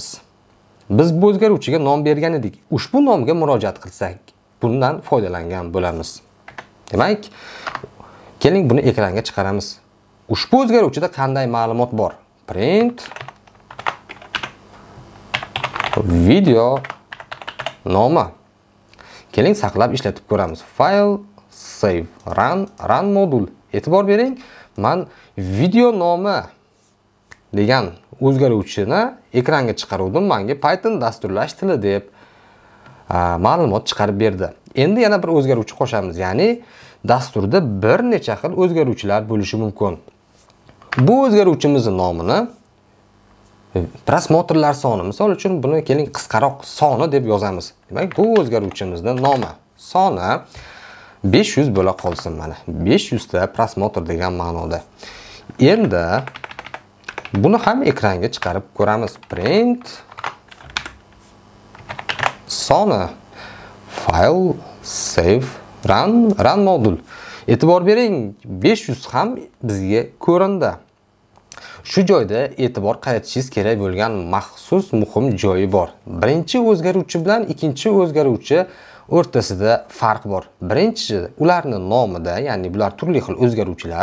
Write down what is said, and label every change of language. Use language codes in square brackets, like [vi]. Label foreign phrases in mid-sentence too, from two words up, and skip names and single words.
[uz] Biz bu o'zgaruvchiga nom bergan edik. Ushbu nomga murojaat qilsak, bundan foydalangan bo'lamiz. Demak, keling buni ekranga chiqaramiz. Ushbu o'zgaruvchida qanday ma'lumot bor? Print video nomi. Keling saqlab ishlatib ko'ramiz. [en] File save run modul. [uz] E'tibor bering, men video nomi degan o'zgaruvchini ekranga chiqaruvdim. Menga Python dasturlash tili deb ma'lumot chiqarib berdi. Endi yana bir o'zgaruvchi qo'shamiz. Ya'ni dasturda bir necha xil o'zgaruvchilar bo'lishi mumkin. Bu o'zgaruvchimizning nomini prosmotrlar soni, misol uchun buni keling qisqaroq soni deb yozamiz. Demak, bu o'zgaruvchimizning nomi soni 500 bo'la qolsin mana. 500 ta prosmotr degan ma'noda. Endi buni ham ekranga chiqarib ko'ramiz. Print soni [en] file save run [uz] modul. E'tibor bering, 500 ham bizga ko'rindi. Shu joyda e'tibor qaratishingiz kerak bo'lgan maxsus muhim joyi bor. Birinchi o'zgaruvchi bilan ikkinchi o'zgaruvchi o'rtasida farq bor. Birinchi ularning nomida, ya'ni bular turli xil o'zgaruvchilar.